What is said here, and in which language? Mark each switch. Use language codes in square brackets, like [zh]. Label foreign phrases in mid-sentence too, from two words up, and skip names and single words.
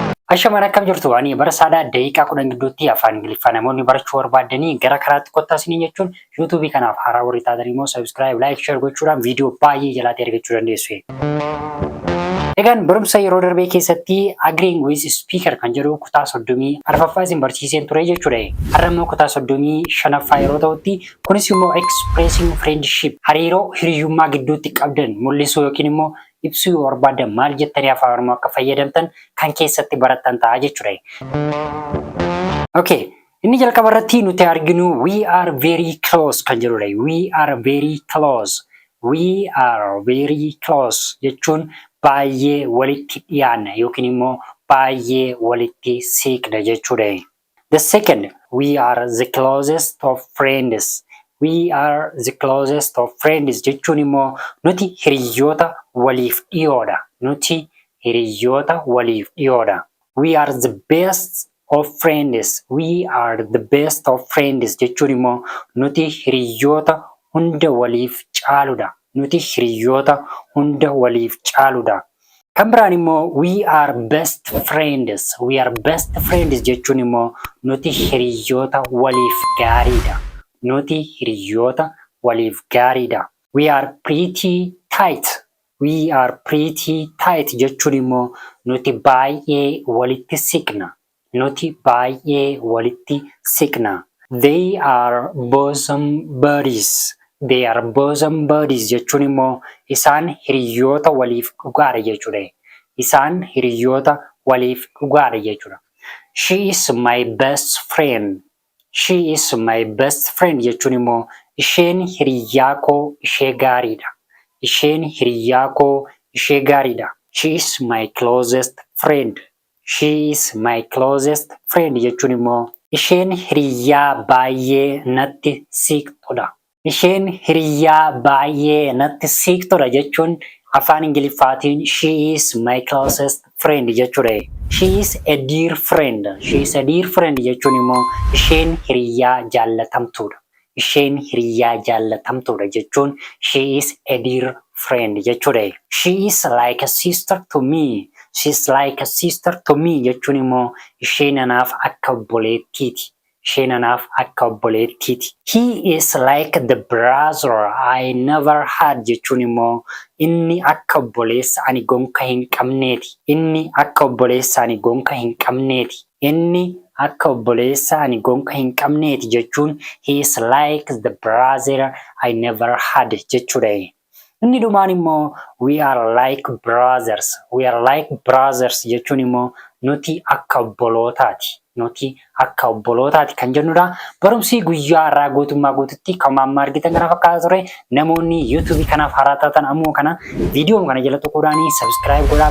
[om] Ashamaan akkam jirtu ani Beresa daqiiqaa 10 gidduutti afaan Ingiliffaa namoonni barachuu barbaadanii gara karaatti kottasanii jechuun YouTube kanaaf haaraa warri taatanii immoo [en] subscribe, like, share [om] gochuudhaan viidiyoo baay'ee jalatti argachuu dandeessu. Egaan barumsa yeroo darbee keessatti [en] agreeing with speaker [om] kan jedhu kutaa 34ffaa isin barsiiseen ture jechuudha. Har'a immoo kutaa 35ffaa yeroo ta'utti kunis immoo [en] expressing friendship [om] hariiroo hiriyyummaa gidduutti qabdan mul'isuu yookiin immoo ibsuu yoo barbaadan maal jettanii afaan Oromoo akka fayyadamtan kan keessatti barattan ta'a jechuudha. Okay, inni jalqaba irratti nuti arginu [en] we are very close [om] kan jedhudha. [en] We are very close. We are very close [om] jechuun baay'ee walitti dhiyaanna yookiin immoo baay'ee walitti siqna jechuudha. [en] The second, we are the closest of friends. We are the closest of friends [om] jechuun immoo nuti hiriyoota waliif dhiyoodha. Nuti hiriyoota waliif dhiyoodha. [en] We are the best of friends. We are the best of friends [om] jechuun immoo nuti hiriyoota hunda waliif caaludha. Nuti hiriyoota hunda waliif caaludha. Kan biraan immoo [en] we are best friends. We are best friends [om] jechuun immoo nuti hiriyoota waliif gaariidha. Nuti hiriyoota waliif gaariidha. [en] We are pretty tight. We are pretty tight [om] jechuun immoo nuti baay'ee walitti siqna. Nuti baay'ee walitti siqna. [en] They are bosom buddies. They are bosom buddies [om] jechuun immoo isaan hiriyoota waliif dhugaadha jechuudha. Isaan hiriyoota waliif dhugaadha jechuudha. [en] She is my best friend. She is my best friend [om] jechuun immoo isheen hiriyaa koo ishee gaariidha. Isheen hiriyaa koo ishee gaariidha. [en] She is my closest friend. She is my closest friend [om] jechuun immoo isheen hiriyaa baay'ee natti siqtudha. Isheen hiriyaa baay'ee natti siqtudha jechuun afaan Ingiliffaatiin [en] she is my closest friend [om] jechuudha. [en] She is a dear friend. She is a dear friend [om] jechuun immoo isheen hiriyaa jaallatamtuudha. Isheen hiriyaa jaallatamtuudha jechuun [en] she is a dear friend [om] jechuudha. [en] She is like a sister to me. She is like a sister to me [om] jechuun immoo isheen anaaf akka obboleettiiti. Isheen anaaf akka obboleettiiti. [en] He is like the brother I never had [om] jechuun immoo inni akka obboleessa ani gonka hin qabneeti. Inni akka obboleessa ani gonka hin qabneeti. Inni akka obboleessa ani gonka hin qabneeti jechuun [en] he is like the brother I never had [om] jechuudha. Inni dhumaan immoo [en] we are like brothers. We are like brothers [om] jechuun immoo nuti akka obbolootaati. Nuti akka obbolootaati kan jennudha. Barumsi guyyaa irraa guutummaa guututti kan amma argitan kana fakkaata ture. Namoonni YouTube kanaaf haaraa taatan ammoo kana viidiyoo kana jala tuquudhaanii subscribe godhaa.